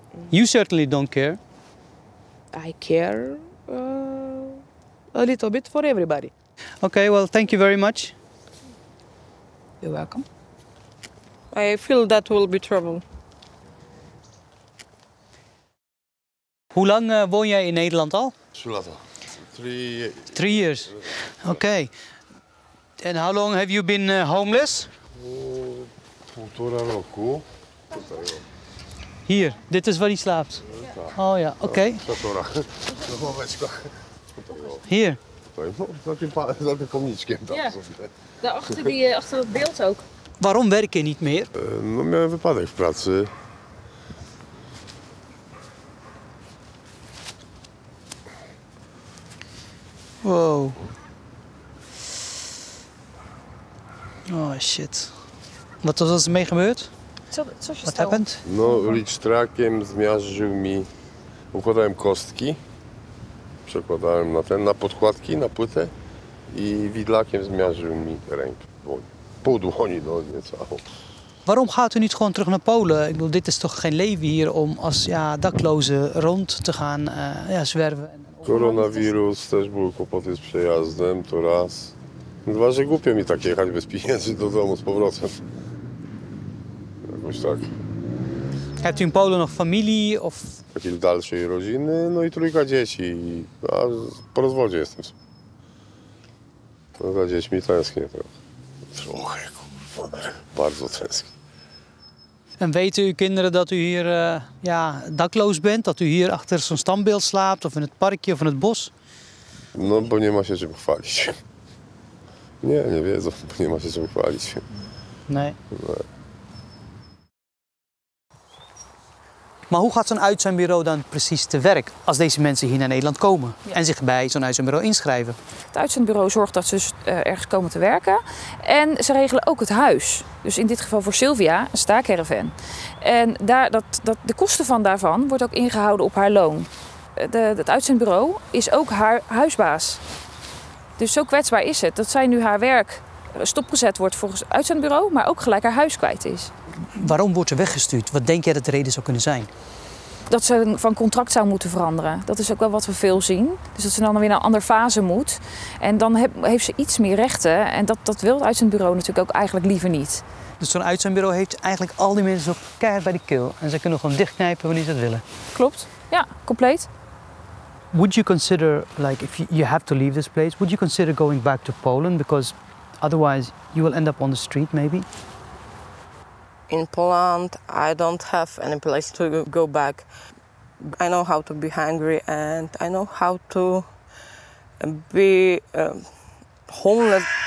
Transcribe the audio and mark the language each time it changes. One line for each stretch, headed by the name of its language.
English: You certainly don't care. I care a little bit for everybody. Okay, well, thank you very much. You're welcome. I feel that will be trouble.
Dutch: Hoe lang woon jij in Nederland al?
English: 3 years. Okay. And how long have you been homeless?
Polish: 1,5 roku.
Dutch: Hier, dit is waar hij slaapt. Oh ja, oké. Hier.
Polish: Za tym pomniczkiem tam
Dutch: Ja.
Polish: sobie.
Dutch: Daarachter achter het beeld ook. Waarom werk je niet meer?
Polish: No miałem wypadek w pracy.
English: Wow. Oh shit.
Dutch: Wat was er mee gebeurd?
English: What happened?
Polish: No, licztrakiem zmiażdżył mi, układałem kostki, przekładałem na podkładki, na płytę i widlakiem zmiażdżył mi rękę, dłoń. Pół dłoni, no niecałą.
Dutch: Waarom gaat u niet gewoon terug naar Polen? Ik bedoel, dit is toch geen leven hier om als dakloze rond te gaan zwerven?
Polish: Koronawirus, też były kłopoty z przejazdem, to raz. Dwa, że głupio mi tak jechać bez pieniędzy do domu z powrotem. Jakoś tak. Hebt u in Polen nog familie? Of... Takiej dalszej rodziny, no i trójka dzieci. A po rozwodzie jestem. No, za dziećmi tęsknię trochę. Trochę, kurwa. Bardzo tęsknię.
Dutch: En weten uw kinderen dat u hier dakloos bent? Dat u hier achter zo'n standbeeld slaapt? Of in het parkje of in het bos?
Polish: No, bo nie ma się czym chwalić. Nie wiedzą, bo nie ma się czym chwalić.
Dutch: Nee. Maar hoe gaat zo'n uitzendbureau dan precies te werk als deze mensen hier naar Nederland komen en zich bij zo'n uitzendbureau inschrijven? Het uitzendbureau zorgt dat ze ergens komen te werken en ze regelen ook het huis. Dus in dit geval voor Sylvia een staakerven. En de kosten daarvan wordt ook ingehouden op haar loon. Het uitzendbureau is ook haar huisbaas. Dus zo kwetsbaar is het dat zij nu haar werk stopgezet wordt volgens het uitzendbureau, maar ook gelijk haar huis kwijt is. Waarom wordt ze weggestuurd? Wat denk jij dat de reden zou kunnen zijn? Dat ze van contract zou moeten veranderen. Dat is ook wel wat we veel zien. Dus dat ze dan weer naar een andere fase moet. En dan heeft ze iets meer rechten. En dat wil het uitzendbureau natuurlijk ook eigenlijk liever niet. Dus zo'n uitzendbureau heeft eigenlijk al die mensen zo keihard bij de keel. En ze kunnen gewoon dichtknijpen wanneer ze dat willen. Klopt. Ja, compleet.
English: Would you consider, like, if you have to leave this place, would you consider going back to Poland? Because otherwise you will end up on the street, maybe? In Poland, I don't have any place to go back. I know how to be hungry and I know how to be homeless.